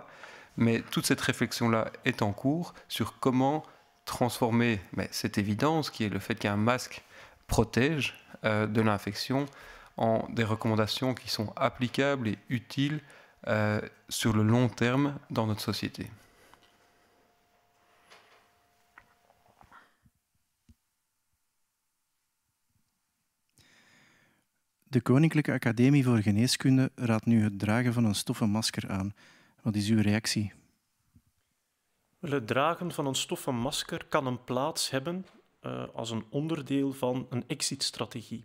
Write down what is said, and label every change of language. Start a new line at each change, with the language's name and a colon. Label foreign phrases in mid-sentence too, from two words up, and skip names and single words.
French: Mais toute cette réflexion-là est en cours sur comment transformer cette évidence qui est le fait qu'un masque protège de l'infection en des recommandations qui sont applicables et utiles sur le long terme dans notre société.
Dutch: De Koninklijke Academie voor Geneeskunde raadt nu het dragen van een stoffen masker aan. Wat is uw reactie? Het dragen van een stoffen masker kan een plaats hebben als een onderdeel van een exit-strategie.